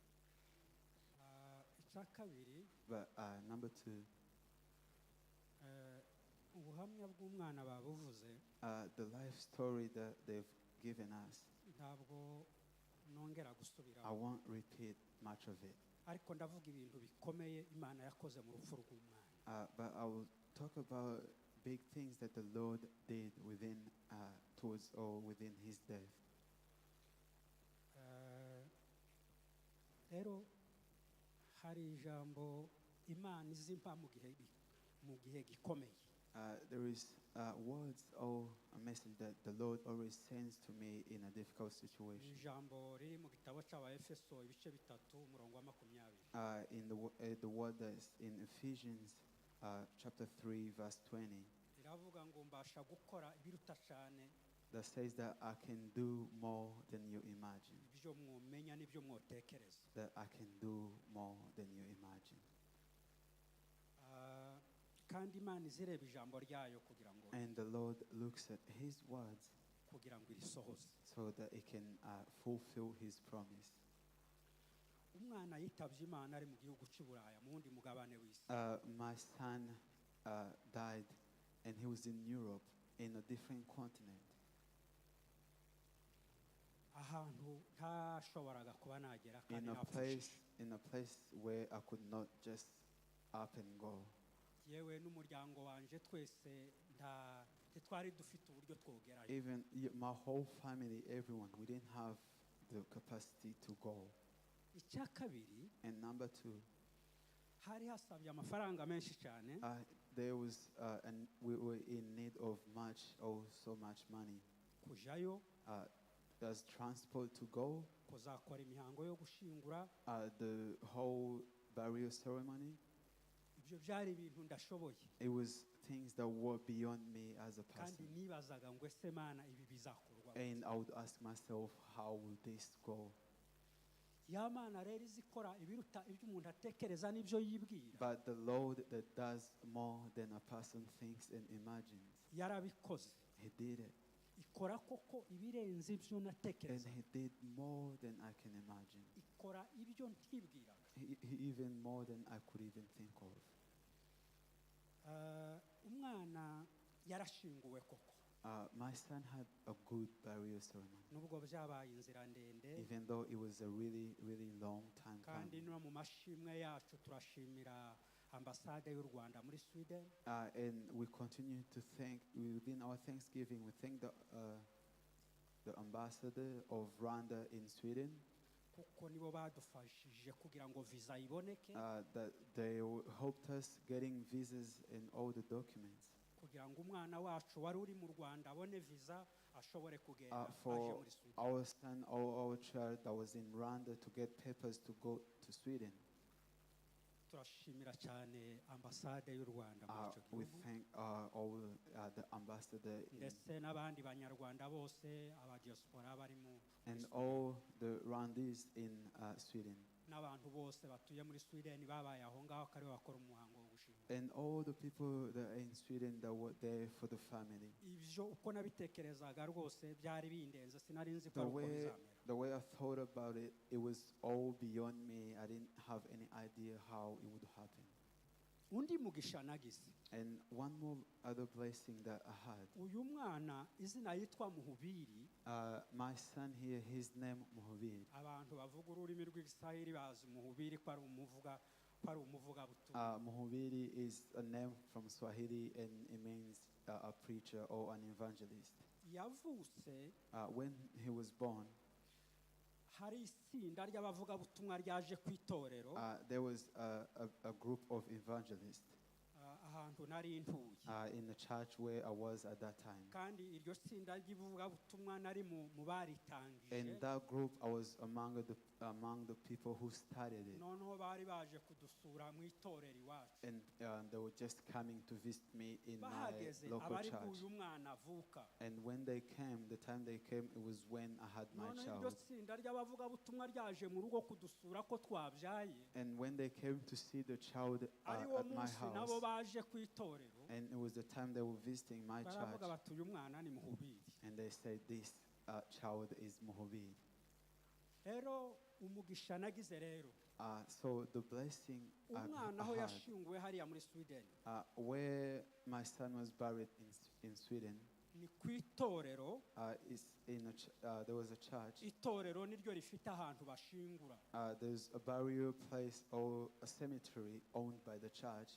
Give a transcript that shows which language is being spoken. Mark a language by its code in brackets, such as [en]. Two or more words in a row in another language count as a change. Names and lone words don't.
[rw] icya kabiri [en] But number two, [rw] ubuhamya bw'umwana babuvuze [en] the life story that they've given us, [rw] ntabwo nongera [en] I [rw] gusubiraho [en] won't repeat much of it. [rw] ariko ndavuga ibintu bikomeye imana yakoze mu rupfu rw'umwana [en] But I will talk about big things that the Lord did within within His death. [rw] rero hari ijambo imana izimpa mu gihe gikomeye [en] There is words or a message that the Lord always sends to me in a difficult situation. [rw] ijambo riri mu gitabo cy'abaefeso ibice 3 umurongo wa 20 [en] In the word that's in Ephesians chapter 3 verse 20, [rw] iravuga ngo mbasha gukora ibiruta cyane [en] that says that I can do more than you imagine. [rw] ibyo mwomenya n'ibyo mwotekereza [en] That I can do more than you imagine. [rw] kandi imana izireba ijambo ryayo kugira ngo [en] And the Lord looks at His words [rw] kugira ngo irisohoze [en] so that it can fulfill His promise. [rw] umwana yitabye imana ari mu gihugu cy'uburaya mu wundi mugabane w'isi [en] My son died, and he was in Europe, in a different continent. [rw] ahantu ntashoboraga kuba nagera kandi napfushije [en] In a place where I could not just up and go. [rw] yewe n'umuryango wanje twese ntitwari dufite uburyo twogerayo [en] Even my whole family, everyone, we didn't have the capacity to go. [rw] icya kabiri [en] And number two, [rw] hari hasabye amafaranga menshi cyane [en] there was, and we were in need of so much money. [rw] kujayo [en] There's transport to go, [rw] kuzakora imihango yo gushingura [en] the whole burial ceremony. [rw] ibyo byari ibintu ndashoboye [en] It was things that were beyond me as a [rw] kandi [en] person. [rw] nibazaga ngo ese mana ibi bizakorwa [en] And I would ask myself, how will this go? [rw] ya mana rero izikora ibiruta ibyo umuntu atekereza n'ibyo yibwira [en] But the Lord that does more than a person thinks and imagines, [rw] yarabikoze [en] He did it. [rw] ikora koko ibirenze ibyo [en] And [rw] natekereza [en] He did more than I can imagine. [rw] ikora ibyo ntibwiraga [en] He even more than I could even think of. [rw] umwana yarashinguwe koko [en] My son had a good burial ceremony, [rw] nubwo byabaye inzira ndende [en] even though it was a really, really long time [rw] kandi [en] coming. [rw] no mu mashimwe yacu turashimira ambasade y'u Rwanda muri Sweden [en] And we continue to thank, within our Thanksgiving, we thank the ambassador of Rwanda in Sweden, [rw] kuko nibo badufashije kugira ngo visa iboneke [en] that they helped us getting visas and all the documents. [rw] kugira ngo umwana wacu wari uri mu Rwanda abone visa ashobore kugenda aje [en] For [rw] muri Sweden [en] our son or our child that was in Rwanda to get papers to go to Sweden. [rw] turashimira cyane ambasade y'u Rwanda muri icyo [en] We [rw] gihugu [en] thank all the ambassador [rw] ndetse n'abandi banyarwanda bose abadiaspora bari mu [en] and all the Rwandese in Sweden. [rw] n'abantu bose batuye muri Sweden babaye aho ngaho kare bakora umuhango wo gushingura [en] and all the people that are in Sweden that were there for the family. [rw] ibyo uko nabitekerezaga rwose byari bindenze sinari nzi ko [en] The [rw] ari uko [en] way, [rw] bizamera [en] the way I thought about it, it was all beyond me. I didn't have any idea how it would happen. [rw] undi mugisha nagize [en] And one more other blessing that I had. [rw] uyu mwana izina yitwa Muhubiri [en] My son here, his name Muhubiri. [rw] abantu bavuga ururimi rw'Igiswahili bazi Muhubiri ko ari umuvugabutumwa [en] Muhubiri is a name from Swahili and it means a preacher or an evangelist. [rw] yavutse [en] When he was born, [rw] hari itsinda ry'abavugabutumwa ryaje ku itorero [en] there was a group of evangelists [rw] ahantu nari ntuye [en] in the church where I was at that time. [rw] kandi iryo tsinda ry'ivugabutumwa nari mu baritangije [en] In that group, I was among the people who started it. [rw] noneho bari baje kudusura mu itorero iwacu [en] And they were just coming to visit me in my [rw] bahageze [en] local [rw] abari [en] church. [rw] bw'uyu mwana avuka [en] And when they came, the time they came, it was when I had my [rw] noneho iryo [en] child. [rw] tsinda ry'abavugabutumwa ryaje mu rugo kudusura ko twabyaye [en] And when they came to see the child [rw] ari wo [en] at my [rw] munsi nabo [en] house, [rw] baje ku itorero [en] and it was the time they were visiting my [rw] baravuga [en] church, [rw] bati uyu mwana ni Muhubiri [en] and they said, this child is Muhubiri. [rw] rero umugisha nagize rero [en] So the blessing [rw] umwana [en] I [rw] aho [en] had, [rw] yashinguwe hariya muri Sweden [en] where my son was buried in Sweden, [rw] ni ku itorero [en] is there was a church. [rw] itorero niryo rifite ahantu bashingura [en] There's a burial place or a cemetery owned by the church.